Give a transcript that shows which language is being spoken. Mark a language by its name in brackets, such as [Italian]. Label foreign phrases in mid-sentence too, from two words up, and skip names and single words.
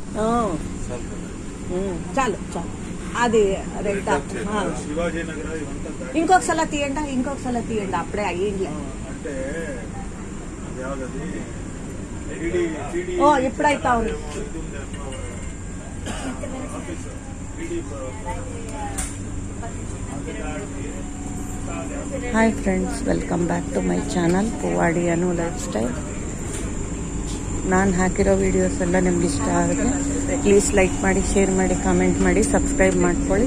[Telugu] చాలు చాలు అది రెడ్ ఇంకొకసారి తీయండి అప్పుడే అయ్యింది. ఓ ఇప్పుడైతా ఉంది. [English] Hi friends, welcome back to my channel ಪೂವಾಡಿ ಅನು ಲೈಫ್ ಸ್ಟೈಲ್. [Kannada] ನಾನು ಹಾಕಿರೋ ವೀಡಿಯೋಸ್ ಎಲ್ಲ ನಿಮ್ಗೆ ಇಷ್ಟ ಆಗುತ್ತೆ [English] please like [Kannada] ಮಾಡಿ, ಶೇರ್ ಮಾಡಿ, ಕಾಮೆಂಟ್ ಮಾಡಿ, ಸಬ್ಸ್ಕ್ರೈಬ್ ಮಾಡ್ಕೊಳ್ಳಿ.